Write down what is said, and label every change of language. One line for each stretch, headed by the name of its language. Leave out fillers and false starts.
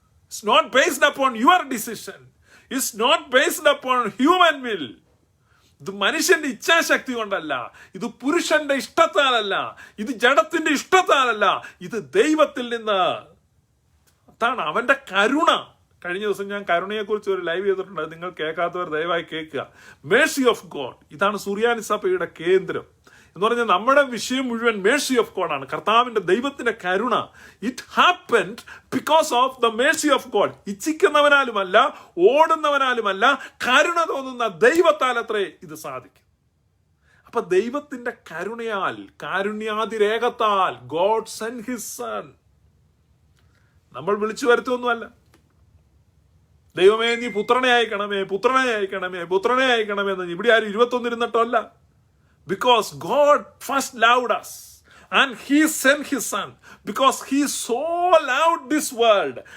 English: It's not based upon your decision. It's not based upon human will.
Malayalam: ഇത് മനുഷ്യന്റെ ഇച്ഛാശക്തി കൊണ്ടല്ല, ഇത് പുരുഷന്റെ ഇഷ്ടത്താലല്ല, ഇത് ജഡത്തിന്റെ ഇഷ്ടത്താലല്ല, ഇത് ദൈവത്തിൽ നിന്ന്. അതാണ് അവന്റെ കരുണ. കഴിഞ്ഞ ദിവസം ഞാൻ കരുണയെക്കുറിച്ച് ഒരു ലൈവ് ചെയ്തിട്ടുണ്ട്, അത് നിങ്ങൾ കേൾക്കാത്തവർ ദയവായി കേൾക്കുക.
English: mercy of God,
Malayalam: ഇതാണ് സുറിയാനി സഭയുടെ കേന്ദ്രം എന്ന് പറഞ്ഞാൽ നമ്മുടെ വിഷയം മുഴുവൻ മേഴ്സി ഓഫ് ഗോഡ് ആണ്, കർത്താവിന്റെ ദൈവത്തിന്റെ കരുണ.
English: It happened because of the mercy of God.
Malayalam: ഇച്ഛിക്കുന്നവനാലുമല്ല, ഓടുന്നവനാലുമല്ല, കരുണ തോന്നുന്ന ദൈവത്താൽ അത്രേ ഇത് സാധിക്കും. അപ്പൊ ദൈവത്തിന്റെ കരുണയാൽ, കാരുണ്യാതിരേകത്താൽ,
English: God send his son.
Malayalam: നമ്മൾ വിളിച്ചു വരുത്തൊന്നുമല്ല, ദൈവമേ നീ പുത്രനെ അയക്കണമേ, പുത്രനെ അയക്കണമേ, പുത്രനെ അയക്കണമേ എന്ന് ഇവിടെ ആരും 21 ഇരുന്നിട്ടല്ല.
English: Because God first loved us and He sent His Son because He so loved this world.